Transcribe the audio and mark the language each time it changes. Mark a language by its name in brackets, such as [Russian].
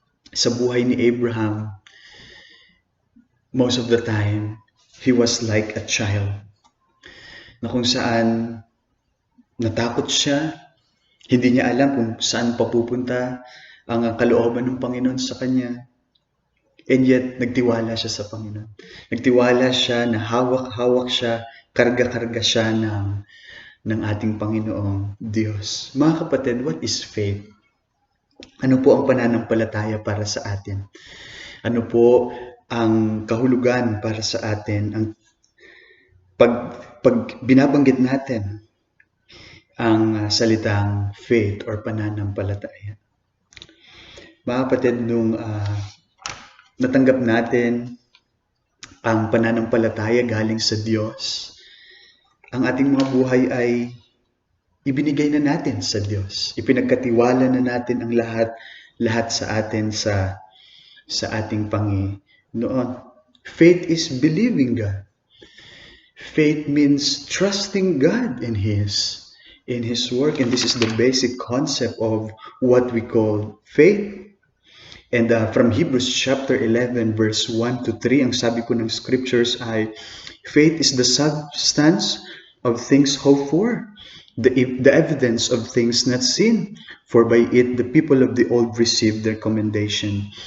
[Filipino] Sa buhay ni Abraham, [English] most of the time, he was like a child. [Filipino] na kung saan natakot siya, hindi niya alam kung saan papupunta ang kalooban ng Panginoon sa kanya. And yet, nagtiwala siya sa Panginoon. Nagtiwala siya na hawak-hawak siya, karga-karga siya ng ating Panginoong Diyos. Mga kapatid, [English] what is faith? [Filipino] Ano po ang pananampalataya para sa atin? Ano po ang kahulugan para sa atin? Ang pag binabanggit natin ang salitang faith or pananampalataya. Mga kapatid, nung natanggap natin ang pananampalataya galing sa Diyos, ang ating mga buhay ay ibinigay na natin sa Diyos. Ipinagkatiwala na natin ang lahat sa atin sa ating Panginoon. [English] Faith is believing God. Faith means trusting God in His work, and this is the basic concept of what we call faith. And from Hebrews chapter 11 verse 1 to 3, [Filipino] ang sabi ko ng scriptures ay, [English] faith is the substance of things hoped for, the evidence of things not seen, for by it the people of the old received their commendation.